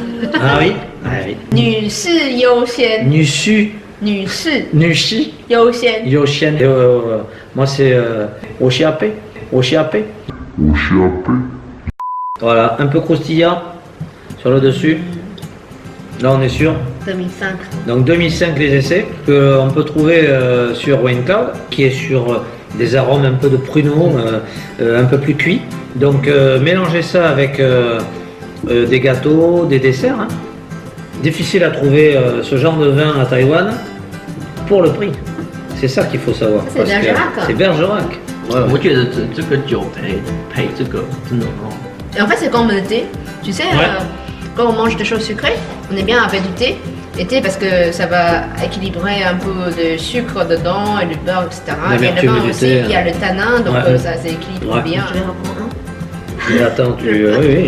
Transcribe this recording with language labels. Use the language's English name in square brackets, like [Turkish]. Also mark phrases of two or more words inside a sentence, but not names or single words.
[French] Ah oui? Ah oui. [Chinese] 女士优先，女士女士女士优先。 [French] 优先。Moi c'est Oshiape. Oshiape. Voilà, un peu croustillant sur le dessus. Là on est sûr. 2005. Donc 2005 les essais qu'on peut trouver sur Wine Cloud, qui est sur des arômes un peu de pruneau, un peu plus cuits. Donc mélangez ça avec des gâteaux, des desserts. Hein. Difficile à trouver ce genre de vin à Taïwan pour le prix. C'est ça qu'il faut savoir. C'est Bergerac. C'est Bergerac. Ouais. [Chinese] 我觉得这个酒配这个真的很好。 [French] Et en fait, c'est comme le thé. Tu sais, quand on mange des choses sucrées, on est bien avec du thé. Et thé parce que ça va équilibrer un peu de sucre dedans et du beurre, etc. Et le L'amertume vin du aussi, thé, il y a le tanin, donc ça s'équilibre Ouais. bien. Je vais reprendre un. Mais attends, oui.